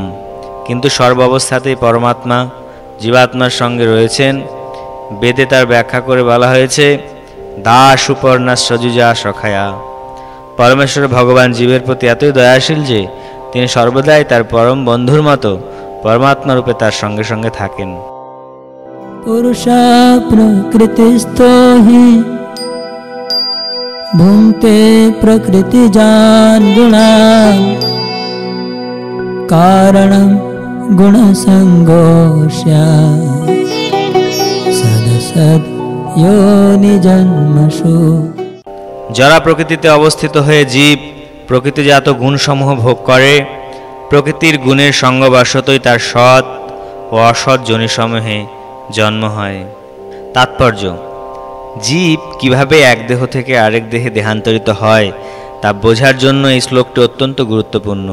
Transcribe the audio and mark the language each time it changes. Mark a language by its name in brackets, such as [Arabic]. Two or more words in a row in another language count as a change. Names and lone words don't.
[Bangla] কিন্তু সর্বাবস্থাতেই পরমাত্মা জীবাত্মার সঙ্গে রয়েছেন। বেদে তার ব্যাখ্যা করে বলা হয়েছে, [Sanskrit] দাস সুপর্ণা সজুজা সখায়া। [Bangla] পরমেশ্বর ভগবান জীবের প্রতি এতই দয়াশীল যে তিনি সর্বদাই তার পরম বন্ধুর মতো পরমাত্মা রূপে তার সঙ্গে সঙ্গে থাকেন। [Sanskrit] पुरुषा प्रकृतिस्थो हि भुङ्क्ते प्रकृतिजान् गुणान् कारणं गुणसङ्गोष्या सदसद् योनिजन्मसु। [Bangla] যারা প্রকৃতিতে অবস্থিত হয়ে জীব প্রকৃতিজাত গুণসমূহ ভোগ করে, প্রকৃতির গুণের সঙ্গবশতই তার সৎ ও অসৎ যোনিসমূহে জন্ম হয়। তাৎপর্য: জীব কিভাবে এক দেহ থেকে আরেক দেহে দেহান্তরিত হয় তা বোঝার জন্য এই শ্লোকটি অত্যন্ত গুরুত্বপূর্ণ।